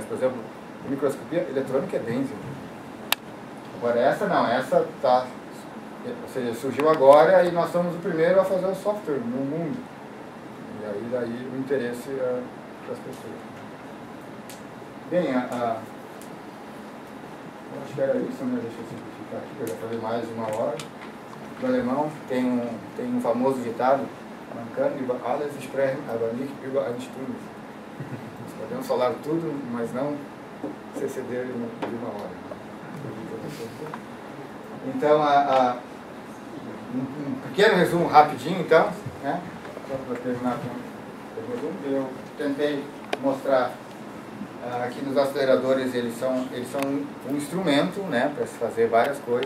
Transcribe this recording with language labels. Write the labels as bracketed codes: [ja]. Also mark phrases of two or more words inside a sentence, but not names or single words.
[pt] Por exemplo, a microscopia eletrônica é bem desenvolvida. Agora essa não, essa tá, ou seja, surgiu agora e nós somos o primeiro a fazer o software no mundo. E aí daí o interesse das pessoas. Bem, acho que era isso, né? Deixa eu simplificar aqui, eu já falei mais de 1 hora. No alemão tem um famoso ditado, [de] man kann über alles sprechen, aber nicht über eine Stunde. [pt] Nós podemos falar tudo, mas não se exceder de 1 hora. Então, um pequeno resumo rapidinho, então, né? Só para terminar com o resumo, eu tentei mostrar aqui nos aceleradores, eles são um instrumento, né, para se fazer várias coisas.